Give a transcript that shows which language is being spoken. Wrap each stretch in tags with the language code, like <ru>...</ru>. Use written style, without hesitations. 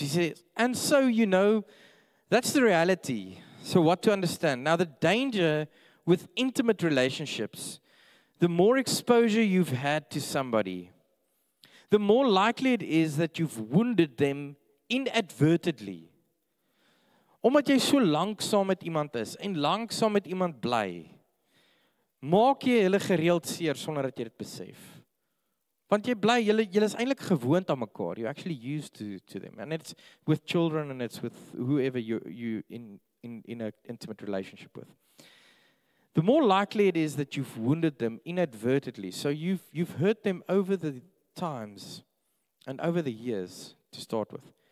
<en>He says, and so that's the reality. So what to understand? Now the danger with intimate relationships, the more exposure you've had to somebody, the more likely it is that you've wounded them inadvertently.</en> <af>Omdat jy so lank saam met iemand is en lank saam met iemand bly, maak jy hulle gereeld seer sonder dat jy dit besef. Want jy bly, julle is eintlik gewoond aan mekaar.</af> <en>You're actually used to them. And it's with children and it's with whoever you in an intimate relationship with. The more likely it is that you've wounded them inadvertently. So you've hurt them over the times and over the years to start with.</en>